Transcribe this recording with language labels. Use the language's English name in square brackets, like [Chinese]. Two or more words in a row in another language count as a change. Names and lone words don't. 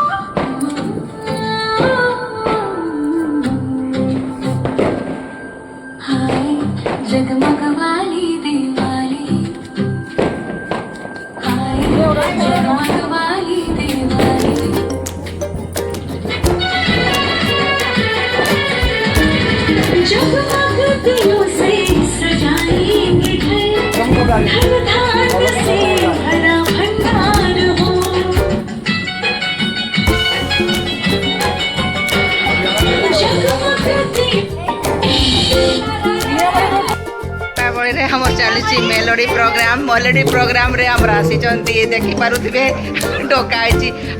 [Hindi] जगमग वाली दिवाली जगमग वाली दिवाली जगमग दिलों से सजाएंगे घर धान से भरा भंडार हो। [Odia] ଦୀପାବଳିରେ ଆମର ଚାଲିଛି ମେଲୋଡି ପ୍ରୋଗ୍ରାମରେ ଆମର ଆସିଛନ୍ତି ଦେଖିପାରୁଥିବେ ଡକା ହେଇଛି।